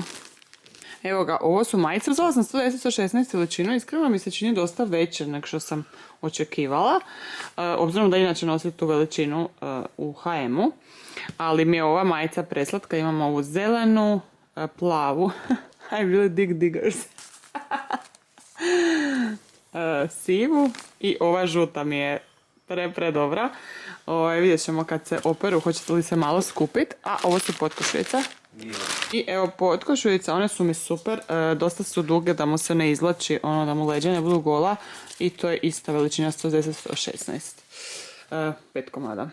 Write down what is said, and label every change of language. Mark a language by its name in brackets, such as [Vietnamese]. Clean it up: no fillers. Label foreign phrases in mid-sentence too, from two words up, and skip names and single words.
[Croatian] Evo ga, ovo su majice, uzela sam 110-116 veličinu, iskreno mi se čini dosta veće nego što sam očekivala, obzirom da inače nosim tu veličinu u H&M-u, ali mi je ova majica preslatka, imamo ovu zelenu, plavu, [English] I really dig diggers, [Croatian] sivu i ova žuta mi je predobra. Vidjet ćemo kad se operu, hoćete li se malo skupiti, a ovo su potkošuljice. I evo potkošuljice, one su mi super, dosta su duge da mu se ne izvlači, da mu leđa ne budu gola i to je ista veličina 110-116, 5 komada.